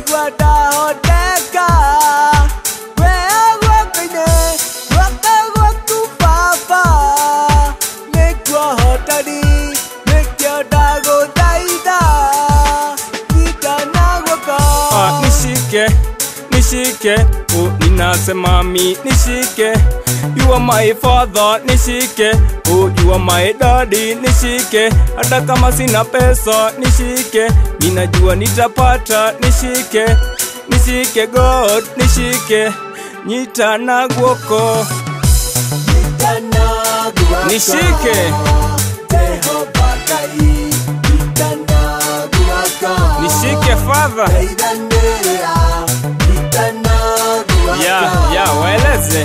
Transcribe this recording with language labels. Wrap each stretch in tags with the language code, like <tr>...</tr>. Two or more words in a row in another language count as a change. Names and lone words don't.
<ki>Ndahoteka, we ũguo ngai, nĩ guoko, ndĩ guo ndahoteka. We ũguo ngai, nĩ guoko, ndĩ guoko.</ki> <sw>Ah, nishike, nishike, oh, ninasema mi, nishike.</sw> <en>You are my father, nishike. Oh, you are my daddy,</en> <sw>nishike. Hata kama sina pesa, nishike. Ninajua nitapata, nishike. Nishike God, nishike.</sw> <ki>Nyita na guoko. Nyita na guoko. Nishike. Jehova Ngai, nyita na guoko.</ki> <sw>Nishike, Father.</sw> <ki>Ndeithanĩrĩra, nyita na guoko. Yeah, yeah,</ki> <sw>weleze.</sw>